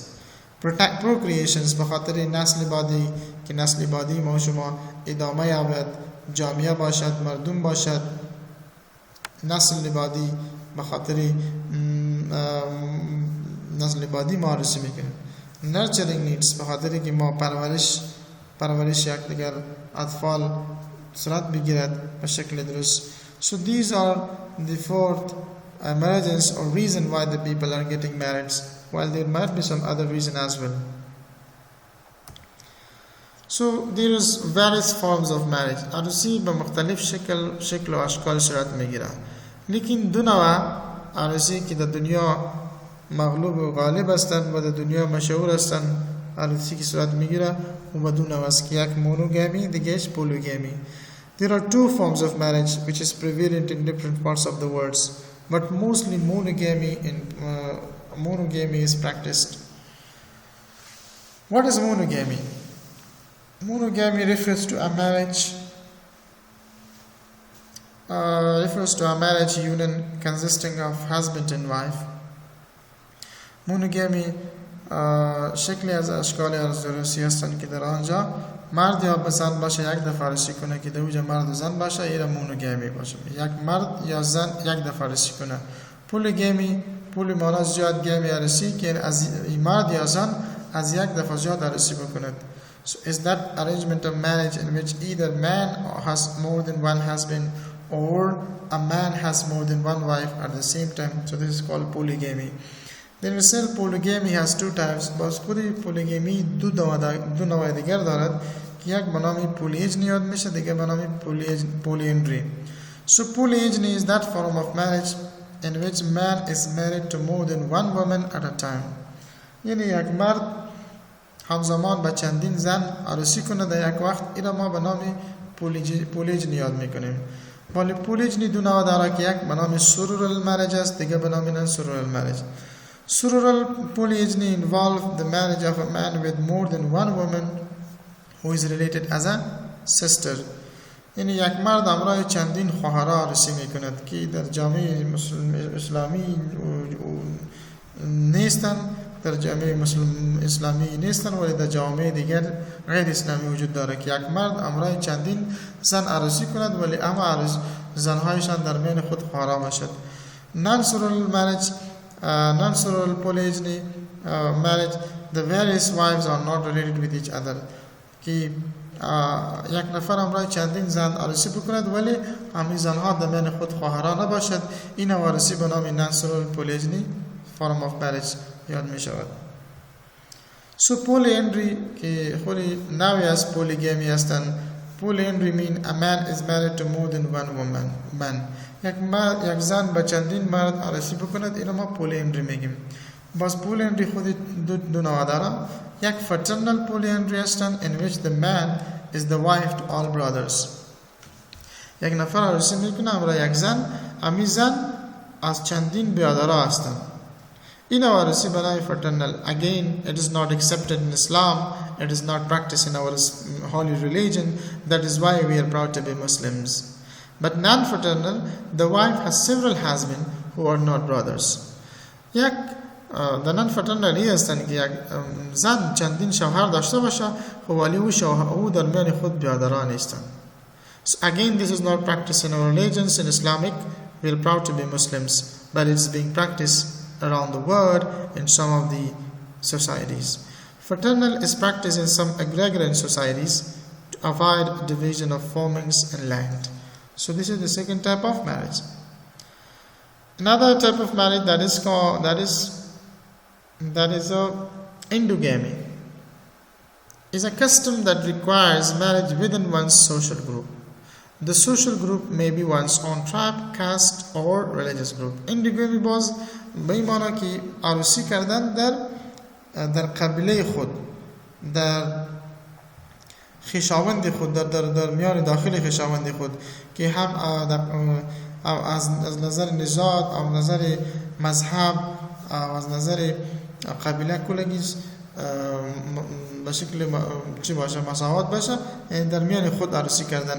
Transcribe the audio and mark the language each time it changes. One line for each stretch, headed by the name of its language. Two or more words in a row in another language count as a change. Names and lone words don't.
Persian: Procreations بخاطر نسل بعدی که نسل بعدی ما شما ادامه یابد، جامعه باشد، مردم باشد، نسل بعدی بخاطر نسل بعدی ما عروسی میکنیم.
English: Nurturing needs
Persian: بخاطر که ما پرورش یک دیگر اطفال صورت بگیرد به شکل درست.
English: So these are the fourth emergence or reason why the people are getting married, while there might be some other reason as well. So there is various forms of marriage.
Persian: عروسی به مختلف شکل و اشکال صورت میگیره، لیکن دو نوع عروسی که در دنیا مغلوب و غالب هستند و در دنیا مشهور هستند عروسی که صورت میگیره و به دو نوع است که یک مونوگامی دیگهش پولوگامی.
English: There are two forms of marriage which is prevalent in different parts of the world, but mostly monogamy is practiced. What is monogamy? Monogamy refers to a marriage union consisting of husband and wife.
Persian: Monogamy شکلی از اشکال عروسی هستند که در آنجا مرد یا به زن باشه یک دفعه عروسی کنه که در اونجا مرد و زن باشه، این مونوگامی باشه، یک مرد یا زن یک دفعه عروسی کنه. پولوگامی معنی زیاد گامی عروسی که از مرد یا زن از یک دفعه زیاد عروسی بکند.
English: So is that arrangement of marriage in which either man has more than one husband or a man has more than one wife at the same time. So this is called polygamy. Then we say polygamy has two types.
Persian: بس خودی polygamy دو نوع دیگر دارد که یک به نام polygyny یاد میشه، دیگه به نام polyandry.
English: So polygyny is that form of marriage in which man is married to more than one woman at a time.
Persian: یعنی یک مرد همزمان با چندین زن عروسی کنه در یک وقت، این ما به نام polygyny یاد میکنیم. ولی polygyny دو نوع داره که یک به نام
English: plural marriage
Persian: است، دیگه به نام
English: non-plural marriage. Plural polygyny involves the marriage of a man with more than one woman who is related as a sister.
Persian: یعنی یک مرد همراه چندین خواهرها عروسی میکند که در جامعه اسلامی نیستند، در جامعه اسلامی نیستند، ولی در جامعه دیگر غیر اسلامی وجود داره که یک مرد همراه چندین زن عروسی کند ولی اما زنهایشان در میان خود خواهرها باشد.
English: Non-plural polygyny marriage, the various wives are not related with each other.
Persian: که یک نفر همراه چندین زن عروسی بکند ولی همین زنها در میان خود خواهرها نباشد، این عروسی به نام
English: non-plural polygyny form of marriage
Persian: یاد می شود.
English: So polyandry
Persian: که خودی نوعی از polygamy هستند.
English: Polyandry mean a man is married to more than one woman.
Persian: یک زن با چندین مرد عروسی بکند، این ما polyandry میگیم.
English: بس polyandry
Persian: خودی دو نوع داره. یک
English: fraternal polyandry هستند in which the man is the wife to all brothers.
Persian: یک نفر عروسی میکنه همراه یک زن، همین زن از چندین برادرها هستند. این عروسی به نام fraternal.
English: Again, it is not accepted in Islam. It is not practiced in our holy religion. That is why we are proud to be Muslims. But non-fraternal, the wife has several husbands who are not brothers.
Persian: یک
English: the non-fraternal
Persian: هستند که یک زن چندین شوهر داشته باشه ولی او در میان خود برادران نیستند.
English: So again, this is not practiced in our religions. In Islamic, we are proud to be Muslims, but it is being practiced around the world in some of the societies. Fraternal is practiced in some agrarian societies to avoid division of farmings and land. So this is the second type of marriage. Another type of marriage that is endogamy. is a custom that requires marriage within one's social group. The social group may be one's own tribe, caste or religious group.
Persian: Endogamy باز به این معنی که عروسی کردن در قبیله خود، در خویشاوند خود، در میان داخل خویشاوند خود، که هم از نظر نژاد او نظر مذهب او از نظر قبیله کلگیش به شکل چی باشه، مساوات باشه، در میان خود عروسی کردن.